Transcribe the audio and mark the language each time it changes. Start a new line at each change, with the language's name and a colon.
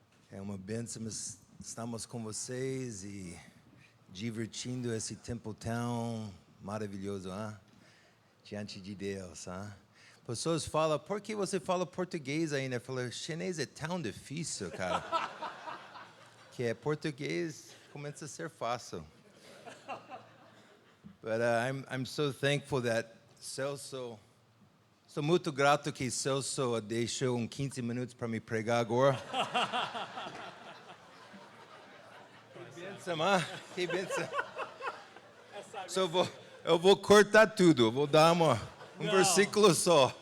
Portuguese: É uma bênção, estamos com vocês e divertindo esse tempo tão maravilhoso, diante de Deus. Pessoas falam, por que você fala português ainda? Eu falo, chinês é tão difícil, cara. Que português começa a ser fácil.
English: But I'm so thankful that Celso...
Portuguese: Estou muito grato que Celso deixou 15 minutos para me pregar agora. Que bênção, que bênção. Eu vou cortar tudo, vou dar um versículo só.